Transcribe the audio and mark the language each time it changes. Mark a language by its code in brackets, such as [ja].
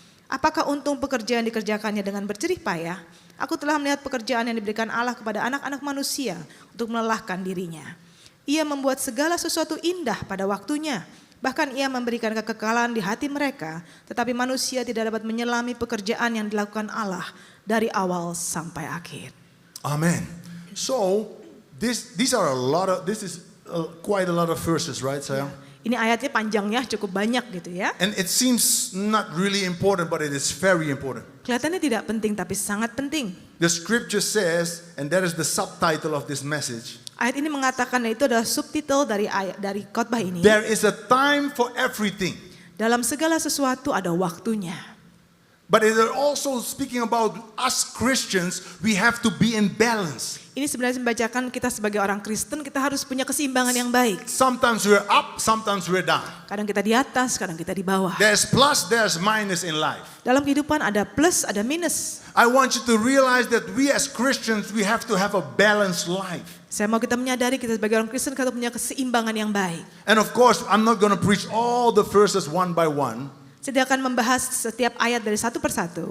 [id] Apakah untung pekerjaan dikerjakannya dengan berjerih payah? Aku telah melihat pekerjaan yang diberikan Allah kepada anak-anak manusia untuk melelahkan dirinya. Ia membuat segala sesuatu indah pada waktunya. Bahkan ia memberikan kekekalan di hati mereka. Tetapi manusia tidak dapat menyelami pekerjaan yang dilakukan Allah dari awal sampai akhir. Amen. [en] So, these are a lot of, this is quite a lot of verses, right, [id] sayang? Ini ayatnya panjangnya cukup banyak gitu ya. [en] And it seems not really important, but it is very important. [id] Kelihatannya tidak penting tapi sangat penting. [en] The scripture says, and that is the subtitle of this message, [id] Ayat ini mengatakan, itu adalah subtitle dari khotbah ini. [en] there is a time for everything. [id] Dalam segala sesuatu ada waktunya. [en] But it is also speaking about us Christians, we have to be in balance. [id] Ini sebenarnya membacakan kita sebagai orang Kristen, kita harus punya keseimbangan yang baik. [en] Sometimes we're up, sometimes we're down. [id] Kadang kita di atas, kadang kita di bawah. [en] There's plus, there's minus in life. [id] Dalam kehidupan ada plus, ada minus. [en] I want you to realize that we as Christians, we have to have a balanced life. [id] Saya mau kita menyadari kita sebagai orang Kristen kita punya keseimbangan yang baik. [en] And of course, I'm not going to preach all the verses one by one. [id] Saya tidak akan membahas setiap ayat dari satu persatu.